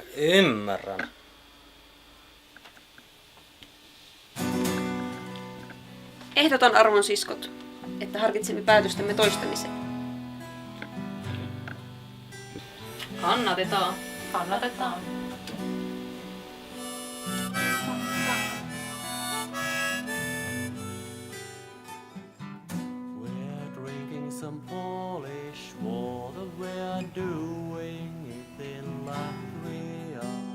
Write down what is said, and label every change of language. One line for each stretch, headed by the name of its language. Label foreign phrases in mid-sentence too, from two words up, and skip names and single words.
Finnish: Ymmärrän. Ehdoton arvon siskot, että harkitsemme päätöstämme toistamiseen. Kannatetaan. Kannatetaan.
English: We're drinking some Polish water. We're doing it in Latvia.